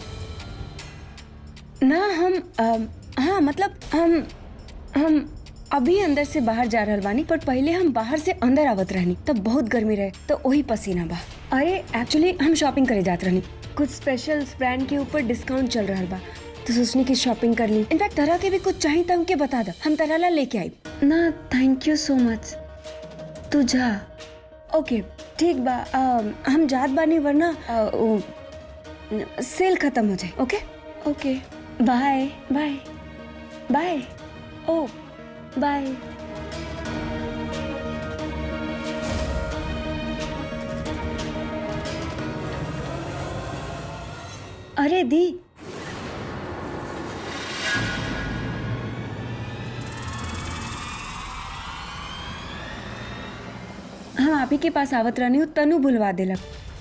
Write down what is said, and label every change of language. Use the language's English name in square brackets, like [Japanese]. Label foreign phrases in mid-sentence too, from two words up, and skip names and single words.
[Bhojpuri] ना हम हाँ मतलब हम अभी अंदर से बाहर जा रहल बानी, पर पहले हम बाहर से अंदर आवत रहनी तब बहुत गर्मी रहे तो वही पसीना बा। अरे एक्चुअली हम शॉपिंग करे जात रहनी, कुछ [English] special brand [Bhojpuri] के ऊपर डिस्काउंट चल रहा बा तो सोचनी की शॉपिंग कर ली। इनफैक्ट तरह के भी कुछ चाहिए तो हमके बता दो, हम तरह ला लेके आई ना। [English] thank you so much, [Bhojpuri] तू जा। ओके ठीक बा, हम जात बानी वरना सेल खत्म हो जाए। [English] okay okay bye bye bye. ओ बाय। [Bhojpuri] अरे दी, हम आप ही के पास आवत रहनी हूँ, तनु भुलवा देलक।